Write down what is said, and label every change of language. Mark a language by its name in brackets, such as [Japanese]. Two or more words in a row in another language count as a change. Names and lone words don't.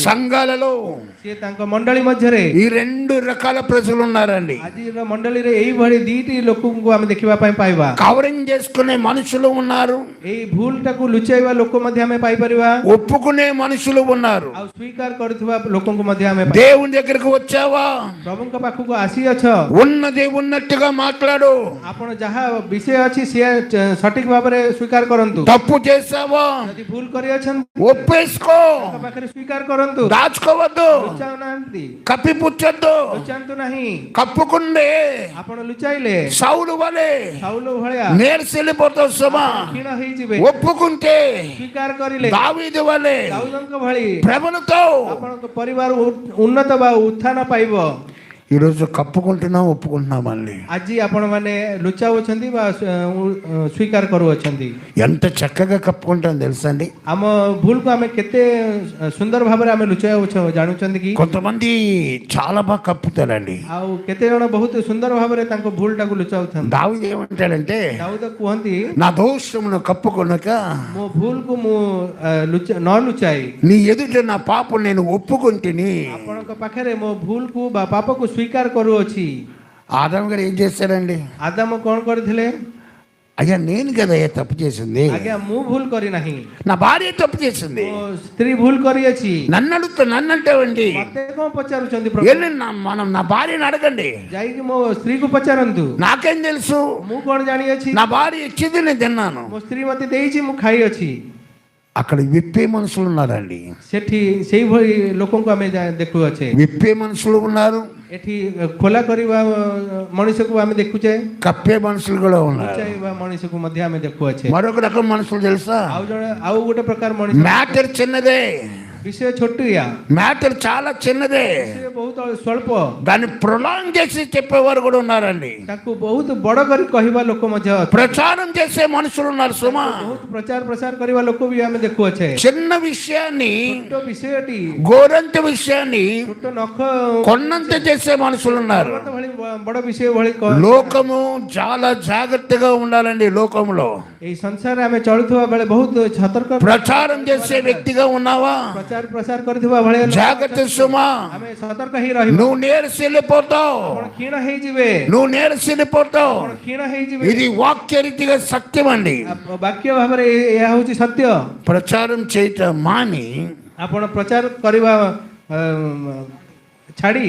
[Telugu] సంఘాలలో [Odia] ସେ ତାଙ୍କ ମଣ୍ଡଳୀ ମଧ୍ୟରେ [Telugu] ఈ రెండు రకాల ప్రజలు ఉన్నారండి. [Odia] ଆଜିର ମଣ୍ଡଳୀରେ ଏଇଭଳି ଦୁଇଟି ଲୋକଙ୍କୁ ଆମେ ଦେଖିବା ପାଇଁ ପାଇବା। [Telugu] కవరింగ్ చేసుకునే మనుషులు ఉన్నారు, [Odia] ଏଇ ଭୁଲଟାକୁ ଲୁଚାଇବା ଲୋକ ମଧ୍ୟ ଆମେ ପାଇପାରିବା, [Telugu] ఒప్పుకునే మనుషులు ఉన్నారు. [Odia] ଆଉ ସ୍ୱୀକାର କରୁଥିବା ଲୋକଙ୍କୁ ମଧ୍ୟ ଆମେ [Telugu] దేవుని దగ్గరికి వచ్చావా? [Odia] ପ୍ରଭୁଙ୍କ ପାଖକୁ ଆସିଅଛ, [Telugu] ఉన్నది ఉన్నట్టుగా మాట్లాడు. [Odia] ଆପଣ ଯାହା ବିଷୟ ଅଛି ସିଏ ସଠିକ ଭାବରେ ସ୍ୱୀକାର କରନ୍ତୁ। [Telugu] తప్పు చేసావా? [Odia] ଯଦି ଭୁଲ କରିଅଛନ୍ତି [Telugu] ఒప్పేసుకో, [Odia] ତାଙ୍କ ପାଖରେ ସ୍ୱୀକାର କରନ୍ତୁ, [Telugu] దాచుకోవద్దు, [Odia] ଲୁଚାଉନାହାନ୍ତି, [Telugu] కప్పిపుచ్చొద్దు. [Odia] ଲୁଚାନ୍ତୁ ନାହିଁ। [Telugu] కప్పుకుండే [Odia] ଆପଣ ଲୁଚାଇଲେ [Telugu] సౌలు వలె [Odia] ସାଉଲ ଭଳିଆ [Telugu] నేర్చెళ్ళిపోతావు సుమా. [Odia] କ୍ଷୀଣ ହେଇଯିବେ। [Telugu] ఒప్పుకుంటే [Odia] ସ୍ୱୀକାର କରିଲେ [Telugu] దావీదు వలె [Odia] ଦାଉଦଙ୍କ ଭଳି [Telugu] ప్రబలుతావు. [Odia] ଆପଣଙ୍କ ପରିବାର ଉନ୍ନତ ବା ଉତ୍ଥାନ ପାଇବ। [Telugu] ఈరోజు కప్పుకుంటున్నాం, ఒప్పుకుంటున్నాం మళ్ళీ. [Odia] ଆଜି ଆପଣମାନେ ଲୁଚାଉଛନ୍ତି ବା ସ୍ୱୀକାର କରୁଅଛନ୍ତି। [Telugu] ఎంత చక్కగా కప్పుకుంటాం తెలుసండి. [Odia] ଆମ ଭୁଲକୁ ଆମେ କେତେ ସୁନ୍ଦର ଭାବରେ ଆମେ ଲୁଚାଉଛୁ ଜାଣୁଛନ୍ତି କି? [Telugu] కొంతమంది చాలా బాగా కప్పుతారండి. [Odia] ଆଉ କେତେ ଜଣ ବହୁତ ସୁନ୍ଦର ଭାବରେ ତାଙ୍କ ଭୁଲଟାକୁ ଲୁଚାଉଥାନ୍ତି। [Telugu] దావీదు ఏమంటాడంటే, [Odia] ଦାଉଦ କୁହନ୍ତି, [Telugu] నా దోషమును కప్పుకొనక [Odia] ମୋ ଭୁଲକୁ ମୁଁ ନ ଲୁଚାଇ [Telugu] నీ ఎదుట నా పాపం నేను ఒప్పుకుంటుని. [Odia] ଆପଣଙ୍କ ପାଖରେ ମୋ ଭୁଲକୁ ବା ପାପକୁ ସ୍ୱୀକାର କରୁଅଛି। [Telugu] ఆదాము గారు ఏం చేశారండి? [Odia] ଆଦାମ କ'ଣ କରିଥିଲେ? [Telugu] అయ్యా నేను కదా తప్పు చేసింది, [Odia] ଆଜ୍ଞା ମୁଁ ଭୁଲ କରିନାହିଁ, [Telugu] నా భార్య తప్పు చేసింది, [Odia] ମୋ ସ୍ତ୍ରୀ ଭୁଲ କରିଅଛି। [Telugu] నన్ను అంటావండి, [Odia] ମତେ କ'ଣ ପଚାରୁଛନ୍ତି ପ୍ରଭୁ? [Telugu] వెళ్ళి నా భార్యను అడగండి, [Odia] ଯାଇକି ମୋ ସ୍ତ୍ରୀକୁ ପଚାରନ୍ତୁ। [Telugu] నాకేం తెలుసు, [Odia] ମୁଁ କ'ଣ ଜାଣିଅଛି? [Telugu] నా భార్య ఇచ్చింది నేను తిన్నాను. [Odia] ମୋ ସ୍ତ୍ରୀ ମତେ ଦେଇଛି, ମୁଁ ଖାଇଅଛି। [Telugu] అక్కడ విప్పే మనుషులు ఉన్నారండి. [Odia] ସେଠି ସେଇଭଳି ଲୋକଙ୍କୁ ଆମେ ଦେଖୁଅଛେ। [Telugu] విప్పే మనుషులు ఉన్నారు, [Odia] ଏଠି ଖୋଲା କରିବା ମଣିଷକୁ ଆମେ ଦେଖୁଛେ, [Telugu] కప్పే మనుషులు కూడా ఉన్నారు. [Odia] ଲୁଚାଇବା ମଣିଷକୁ ମଧ୍ୟ ଆମେ ଦେଖୁଅଛେ। [Telugu] మరొక రకం మనుషులు తెలుసా? [Odia] ଆଉ ଗୋଟେ ପ୍ରକାର ମଣିଷ, [Telugu] మ్యాటర్ చిన్నదే, [Odia] విషయ ଛୋଟିଆ, [Telugu] మ్యాటర్ చాలా చిన్నదే, [Odia] ବିଷୟ ବହୁତ ସ୍ୱଳ୍ପ, [Telugu] దాన్ని ప్రొలాంగ్ చేసి చెప్పేవారు కూడా ఉన్నారండి. [Odia] ତାକୁ ବହୁତ ବଡ଼ କରି କହିବା ଲୋକ ମଧ୍ୟ ଅଛନ୍ତି। [Telugu] ప్రచారం చేసే మనుషులు ఉన్నారు సుమా. [Odia] ବହୁତ ପ୍ରଚାର ପ୍ରସାର କରିବା ଲୋକ ବି ଆମେ ଦେଖୁଅଛେ। [Telugu] చిన్న విషయాన్ని, [Odia] ଛୋଟ ବିଷୟଟି, [Telugu] గోరంత విషయాన్ని [Odia] ଛୋଟ ନଖ [Telugu] కొండంత చేసే మనుషులు ఉన్నారు. [Odia] ପର୍ବତ ଭଳି ବଡ଼ ବିଷୟ ଭଳି [Telugu] లోకము చాలా జాగ్రత్తగా ఉండాలండి. లోకంలో [Odia] ଏଇ ସଂସାରରେ ଆମେ ଚଳୁଥିବା ବେଳେ ବହୁତ ସତର୍କ [Telugu] ప్రచారం చేసే వ్యక్తిగా ఉన్నావా? [Odia] ପ୍ରଚାର ପ୍ରସାର କରୁଥିବା ଭଳିଆ ଲୋକ [Telugu] జాగ్రత్త సుమా. [Odia] ଆମେ ସତର୍କ ହେଇ ରହିବା। [Telugu] నువ్వు నేర్చెళ్ళిపోతావు, [Odia] ଆପଣ କ୍ଷୀଣ ହେଇଯିବେ, [Telugu] నువ్వు నేర్చెళ్ళిపోతావు. [Odia] ଆପଣ କ୍ଷୀଣ ହେଇଯିବେ। [Telugu] ఇది వాక్యరీతిగా సత్యం అండి. [Odia] ବାକ୍ୟ ଭାବରେ ଏହା ହେଉଛି ସତ୍ୟ। [Telugu] ప్రచారం చేయటం మాని [Odia] ଆପଣ ప్రଚାର କରିବା ଛାଡ଼ି